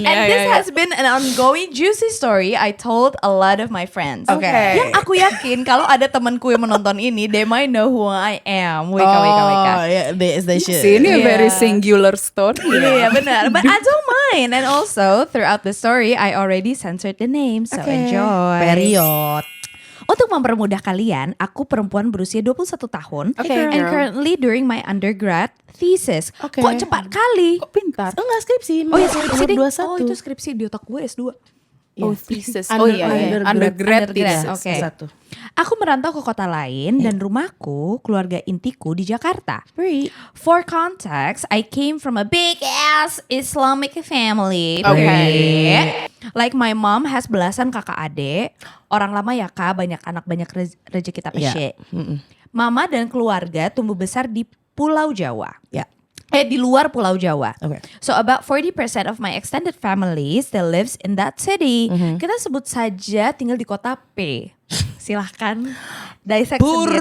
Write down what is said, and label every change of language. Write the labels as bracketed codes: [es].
[en] And this has been an ongoing juicy story I told a lot of my friends. [id] Oke. Yang aku yakin kalau ada temanku yang menonton ini, [en] they might know who I am. [id] Wika. [en] Oh, yeah, they should. See, [id] ini [en] a very Yeah. singular story. [id] Iya benar, [en] but I don't mind. And also throughout the story, I already censored the name, so enjoy. Period. [id] Untuk mempermudah kalian, aku perempuan berusia 21 tahun Oke, [en] and girl. currently during my undergrad thesis. [id] Oke. Kok cepat kali? Kok pintar? Enggak skripsi. Oh ya skripsi ding. 21. Oh itu skripsi di otak gue S2. [en] Oh, thesis. [id] Oh iya, [en] undergrad thesis. [id] Oke. S1. Aku merantau ke kota lain dan rumahku, keluarga intiku di Jakarta. [en] For context, I came from a big ass Islamic family. Okay. Like my mom has [id] belasan kakak adik. Orang lama ya kak, banyak anak banyak rezeki tapi shit. Mama dan keluarga tumbuh besar di Pulau Jawa. Di luar Pulau Jawa. [en] Okay. So about 40% of my extended family still lives in that city. [id] Kita sebut saja tinggal di kota P. Silahkan dissect sendiri.